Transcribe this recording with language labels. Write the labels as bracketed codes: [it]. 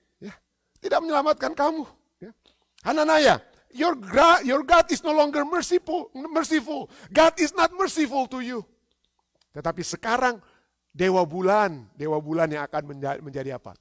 [id] Ya, tidak menyelamatkan kamu. Ya. [en] Hananaya, your God is no longer merciful. God is not merciful to you. [id] Tetapi sekarang dewa bulan yang akan menjadi apa?